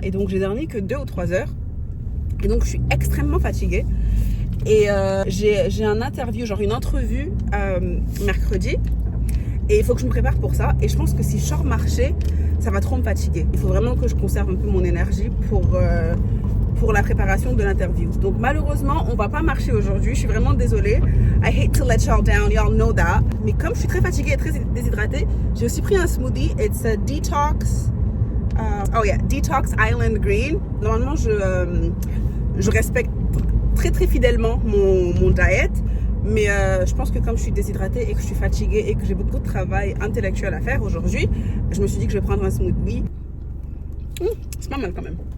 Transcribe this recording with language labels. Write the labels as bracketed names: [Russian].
[French] Et donc, j'ai dormi que 2 ou 3 heures. Et donc je suis extrêmement fatiguée et j'ai un interview, genre une entrevue mercredi et il faut que je me prépare pour ça et je pense que si je sors marcher ça va trop me fatiguer. Il faut vraiment que je conserve un peu mon énergie pour la préparation de l'interview. Donc malheureusement on va pas marcher aujourd'hui, je suis vraiment désolée. [English] I hate to let y'all down, y'all know that. [French] Mais comme je suis très fatiguée et très déshydratée, j'ai aussi pris un smoothie. [English] It's a detox Detox Island Green. [French] Normalement, je respecte très très fidèlement mon diet, mais je pense que comme je suis déshydratée et que je suis fatiguée et que j'ai beaucoup de travail intellectuel à faire aujourd'hui, je me suis dit que je vais prendre un smoothie. C'est pas mal quand même.